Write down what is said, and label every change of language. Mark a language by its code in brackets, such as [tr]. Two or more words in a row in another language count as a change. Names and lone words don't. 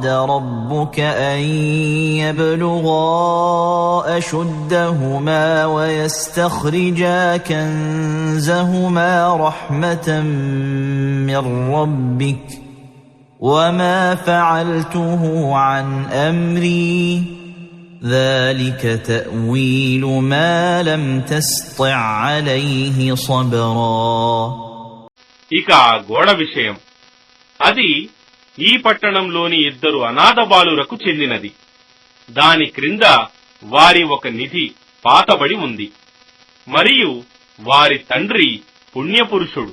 [ar] رَبُّكَ أَنْ يَبْلُغَا أَشُدَّهُمَا وَيَسْتَخْرِجَا كَنْزَهُمَا رَحْمَةً مِّن رَّبِّكَ وَمَا فَعَلْتُهُ عَنْ أَمْرِي ذلك تأويل ما لم تستطع عليه صبرا. [te] ఇక ఆ గోడ విషయం, అది ఈ పట్టణంలోని ఇద్దరు అనాథ బాలురకు చెందినది. దాని క్రింద వారి ఒక నిధి పాతబడి ఉంది మరియు వారి తండ్రి పుణ్యపురుషుడు.